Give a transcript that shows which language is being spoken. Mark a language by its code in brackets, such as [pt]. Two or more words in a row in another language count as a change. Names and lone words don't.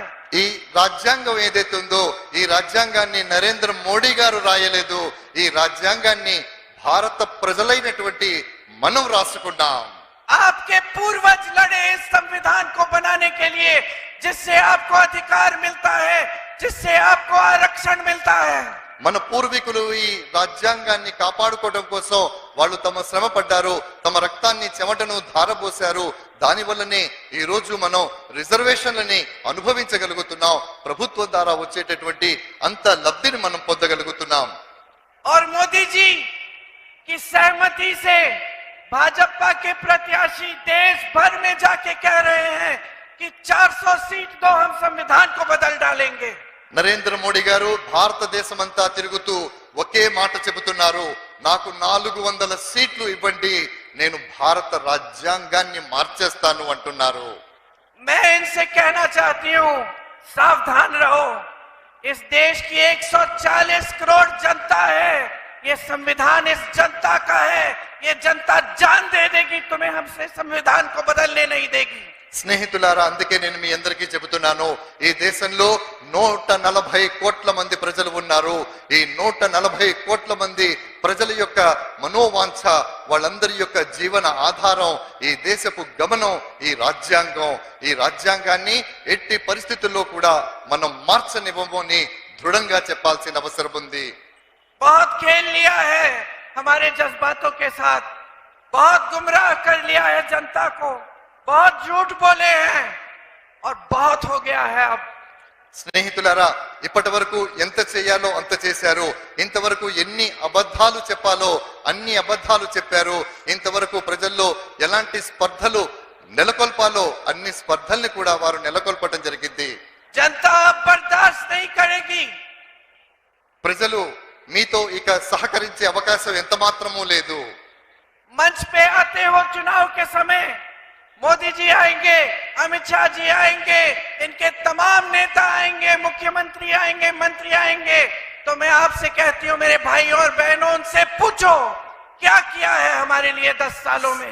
[te] ఈ రాజ్యాంగం ఏదైతే ఉందో ఈ రాజ్యాంగాన్ని నరేంద్ర మోడీ గారు రాయలేదు, ఈ రాజ్యాంగాన్ని భారత ప్రజలైనటువంటి మనం రాసుకున్నాం. [hi] आपके पूर्वज लड़े इस संविधान को बनाने के लिए, जिससे आपको अधिकार मिलता है, जिससे आपको आरक्षण मिलता है। [te] మన పూర్వీకులు ఈ రాజ్యాంగాన్ని కాపాడుకోవడం కోసం వాళ్ళు తమ శ్రమ పడ్డారు, తమ రక్తాన్ని చెమటను ధారపోశారు. దాని వల్లనే ఈ రోజు మనం రిజర్వేషన్లని అనుభవించగలుగుతున్నాం, ప్రభుత్వం ద్వారా వచ్చేటటువంటి అంత లబ్ధిని మనం పొందగలుగుతున్నాం. [hi] और मोदी जी की सहमति से भाजपा के प्रत्याशी देश भर में जाके कह रहे हैं कि 400 सीट दो, हम संविधान को बदल डालेंगे। [te] నరేంద్ర మోడీ గారు భారతదేశం అంతా తిరుగుతూ ఒకే మాట చెబుతున్నారు, నాకు 400 సీట్లు ఇవ్వండి, నేను భారత రాజ్యాంగాన్ని మార్చేస్తాను అంటున్నారు. [hi] मैं इनसे कहना चाहती हूँ, सावधान रहो। इस देश की 140 करोड़ जनता है, ये संविधान इस जनता का है। ये जनता जान दे देगी, तुम्हें हमसे संविधान को बदलने नहीं देगी। [te] స్నేహితులారా, అందుకే నేను మీ అందరికీ చెబుతున్నాను, ఈ దేశంలో 140 కోట్ల మంది ప్రజలు ఉన్నారు. ఈ 140 కోట్ల మంది ప్రజల యొక్క మనోవాంఛ, వాళ్ళందరి యొక్క జీవన ఆధారం ఈ దేశపు గమనం ఈ రాజ్యాంగం. ఈ రాజ్యాంగాన్ని ఎట్టి పరిస్థితుల్లో కూడా మనం మార్చనివ్వమని దృఢంగా చెప్పాల్సిన అవసరం ఉంది. [hi] बहुत खेल लिया है हमारे जज्बातों के साथ, बहुत गुमराह कर लिया है जनता को, बहुत झूठ बोले हैं और बहुत हो गया है अब। [te] స్నేహితులారా, ఇప్పటి వరకు ఎంత చేయాలో అంత చేశారు. ఇంతవరకు ఎన్ని అబద్ధాలు చెప్పాలో అన్ని అబద్ధాలు చెప్పారు. ఇంతవరకు ప్రజల్లో ఎలాంటి స్పర్ధలు నెలకొల్పాలో అన్ని స్పర్ధల్ని కూడా వారు నెలకొల్పటం జరిగింది. [hi] जनता अब बर्दाश्त नहीं करेगी। [te] ప్రజలు మీతో ఇక సహకరించే అవకాశం ఎంత మాత్రమూ లేదు. [hi] मंच पे आते हो चुनाव के समय मोदी जी आएंगे, अमित शाह जी आएंगे, इनके तमाम नेता आएंगे, मुख्यमंत्री आएंगे, मंत्री आएंगे, तो मैं आपसे कहती हूँ मेरे भाइयों और बहनों, उनसे पूछो क्या किया है हमारे लिए 10 सालों में।